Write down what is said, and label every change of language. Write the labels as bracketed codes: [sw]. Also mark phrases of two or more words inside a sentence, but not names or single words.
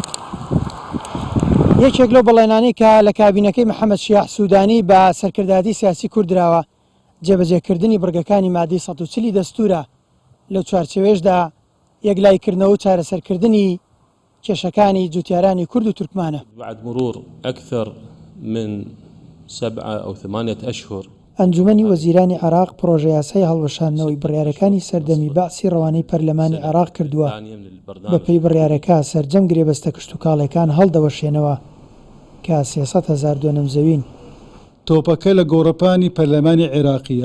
[ckb] یەکێک لەو بەڵێنانەی کە لە کابینەکەی محەممەد شیاح سوودانی بە سەرکردایەتی سیاسی کوردراوە جێبەجێکردنی بڕگەکانی مادەی 140 دەستورە لەو چوارچێوێشدا یەکلایکردنەوە و چارەسەرکردنی کێشەکانی جوتیارانی کورد و تورکمانە. [ar] بعد مرور أكثر من 7 أو 8 أشهر [ckb] ئەنجومەنی وەزیرانی عێراق پرۆژە یاسای هەڵوەشاندنەوەی بڕیارەکانی سەردەمی باسی ڕەوانەی پەرلەمانی عێراق کردووە. بەپێی بڕیارەکە سەرجەم گرێبەستە کشت و کاڵەکان هەڵدەوەشێنەوە کە 300,000 دۆنەم زەوین. تۆپەکە لە گۆڕەپانی پەرلەمانی عێراقیە.